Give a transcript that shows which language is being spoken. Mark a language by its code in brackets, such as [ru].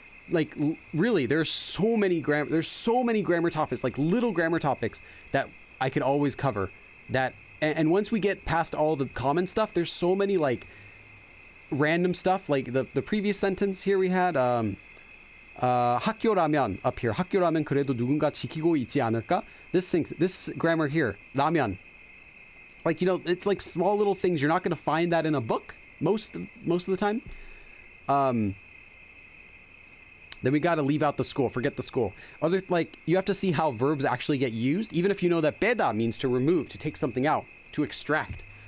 [en] Like really, there's so many grammar topics, like little grammar topics that I could always cover. That and once we get past all the common stuff, there's so many like random stuff. Like the previous sentence here we had 학교라면 up here. [ko] 학교라면 그래도 누군가 지키고 있지 않을까? [en] This grammar here, 라면. Like, you know, it's like small little things. You're not going to find that in a book most of the time. Then we got to leave out the school. Forget the school. Other, like, you have to see how verbs actually get used, even if you know that beda means to remove, to take something out, to extract.